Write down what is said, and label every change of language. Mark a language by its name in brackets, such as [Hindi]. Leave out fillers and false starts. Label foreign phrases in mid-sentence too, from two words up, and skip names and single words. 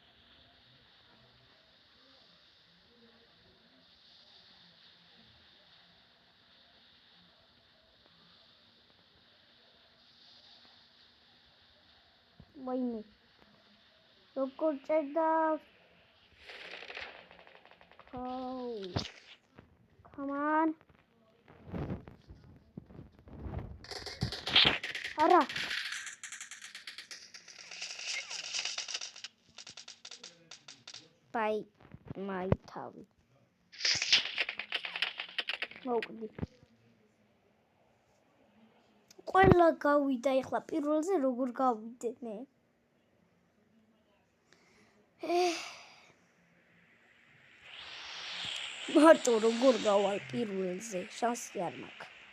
[Georgian] ვაიმე. როგორ წერდა? [English] Come on. [Georgian] არა. [English] Bye, my თავი. [Georgian] მოვკვდი. ყველა გავიდა, ეხლა პირველზე როგორ გავიდე მე? მარტო როგორ გავალ პირველზე, შანსი არ მაქვს.